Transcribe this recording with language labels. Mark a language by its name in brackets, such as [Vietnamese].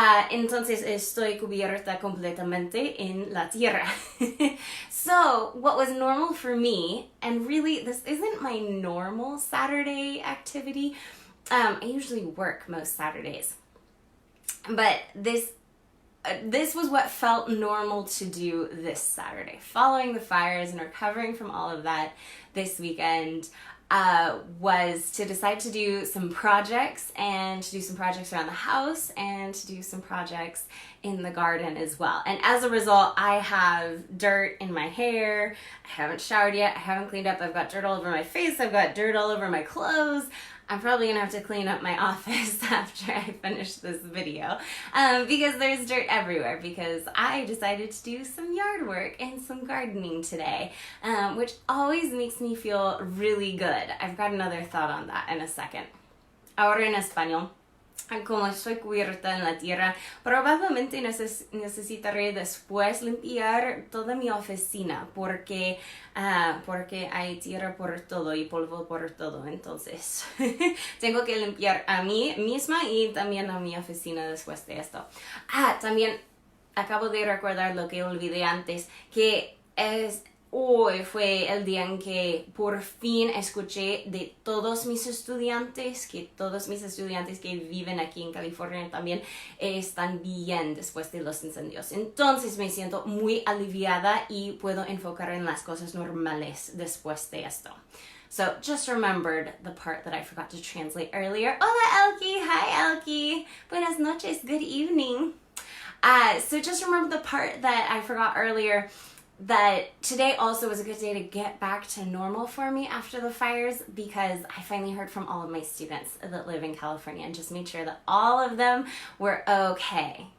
[Spanish] Entonces estoy cubierta completamente en la tierra. [English] So, what was normal for me, and really this isn't my normal Saturday activity, I usually work most Saturdays, but this was what felt normal to do this Saturday. Following the fires and recovering from all of that this weekend, was to decide to do some projects and to do some projects around the house and to do some projects in the garden as well. And as a result, I have dirt in my hair. I haven't showered yet. I haven't cleaned up. I've got dirt all over my face. I've got dirt all over my clothes. I'm probably gonna have to clean up my office after I finish this video because there's dirt everywhere because I decided to do some yard work and some gardening today, which always makes me feel really good. I've got another thought on that in a second. [Spanish] Ahora en español. Como estoy cubierta en la tierra, probablemente necesitaré después limpiar toda mi oficina porque hay tierra por todo y polvo por todo. Entonces, tengo que limpiar a mí misma y también a mi oficina después de esto. También acabo de recordar lo que olvidé antes, que hoy fue el día en que por fin escuché de todos mis estudiantes que viven aquí en California también están bien después de los incendios. Entonces me siento muy aliviada y puedo enfocar en las cosas normales después de esto. [English] So just remembered the part that I forgot to translate earlier. [Spanish] Hola [English] Elkie, hi Elkie. [Spanish] Buenas noches, [English] good evening. So just remember the part that I forgot earlier, that today also was a good day to get back to normal for me after the fires because I finally heard from all of my students that live in California and just made sure that all of them were okay.